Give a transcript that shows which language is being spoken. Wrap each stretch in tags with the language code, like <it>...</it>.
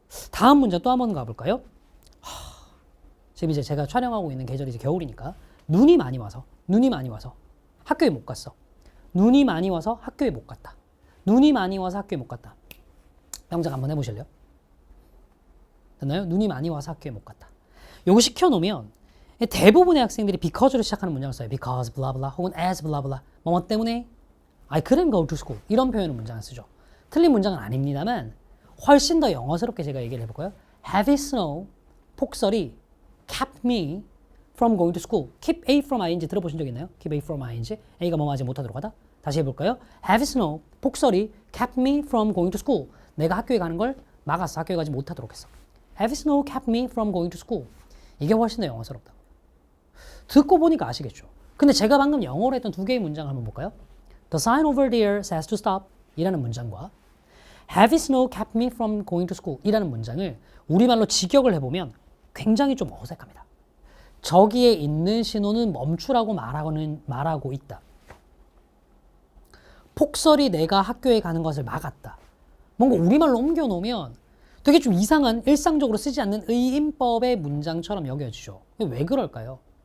<ko>다음 문제 또 한번 가볼까요? 지금 이제 제가 촬영하고 있는 계절이 이제 겨울이니까 눈이 많이 와서 학교에 못 갔어. 눈이 많이 와서 학교에 못 갔다. 눈이 많이 와서 학교에 못 갔다. 영작 한번 해보실래요? 됐나요? 눈이 많이 와서 학교에 못 갔다. 요거 시켜놓으면 대부분의 학생들이 because로 시작하는 문장을 써요. because blah blah 혹은 as blah blah 뭐뭐 때문에</ko> <en>I couldn't go to school</en> <ko>이런 표현의 문장을 쓰죠. 틀린 문장은 아닙니다만 훨씬 더 영어스럽게 제가 얘기를 해볼까요?</ko> <en>Heavy snow</en> <ko>폭설이</ko> <en>kept me from going to school.</en> <ko>keep A from ing 들어보신 적 있나요? keep A from ing A가 뭐뭐 하지 못하도록 하다. 다시 해볼까요?</ko> <en>Heavy snow</en> <ko>폭설이</ko> <en>kept me from going to school.</en> <ko>내가 학교에 가는 걸 막았어. 학교에 가지 못하도록 했어.</ko> <en>Heavy snow kept me from going to school.</en> <ko>이게 훨씬 더 영어스럽다. 듣고 보니까 아시겠죠? 근데 제가 방금 영어로 했던 2개의 문장을 한번 볼까요?</ko> <en>The sign over there says to stop</en> <ko>이라는 문장과</ko> <en>Heavy snow kept me from going to school</en> <ko>이라는 문장을 우리말로 직역을 해보면 굉장히 좀 어색합니다. 저기에 있는 신호는 멈추라고 말하고 있다. 폭설이 내가 학교에 가는 것을 막았다. 뭔가 우리말로 옮겨놓으면 되게 좀 이상한 일상적으로 쓰지 않는 의인법의 문장처럼 여겨지죠. 왜 그럴까요?</ko>